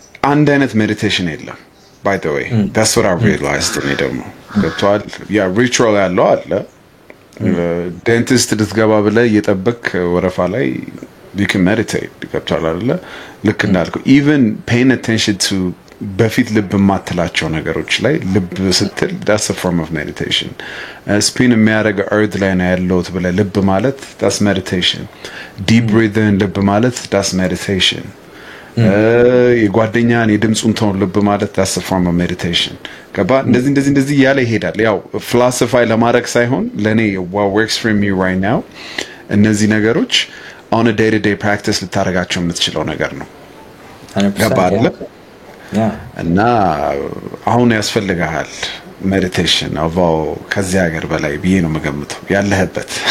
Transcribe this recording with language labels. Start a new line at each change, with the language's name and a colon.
Amharic: አንድ አይነት ሜዲቴሽን የለም
English: by the way. That's what I realized
Amharic: እኔ ደግሞ ገብቷል. ያ ሪቹዋል ያለው አለ ዴንቲስት ልትገባ ብለህ እየጠበቅ ወረፋ ላይ
English: you can meditate
Amharic: ገብቷል አይደለ? ልክ እንዳልከው
English: even paying attention to
Amharic: በፊት ልብ ማትላቸው ነገሮች ላይ ልብ ስትል
English: that's a form of meditation.
Amharic: ስፒን የሚያደርግ earth ላይ ነው ያለውት ብለህ ልብ ማለት
English: that's meditation. deep breathing
Amharic: ልብ ማለት
English: that's meditation.
Amharic: የጓደኛን የድምጹን ቶን ልብ ማለት
English: that's a form of meditation.
Amharic: ገባ? እንደዚህ ያለ ይሄዳል። ያው philosophy ለማድረግ ሳይሆን ለኔ
English: what works for me right now
Amharic: እነዚህ ነገሮች
English: on a day-to-day practice
Amharic: ልታረጋቸው የምትችለው ነገር ነው። ገባ አይደል? እና አሁን ያስፈልጋል ሜዲቴሽን አቫው ከዚህ ሀገር በላይ ብዬ ነው መገምተው ያለህበት።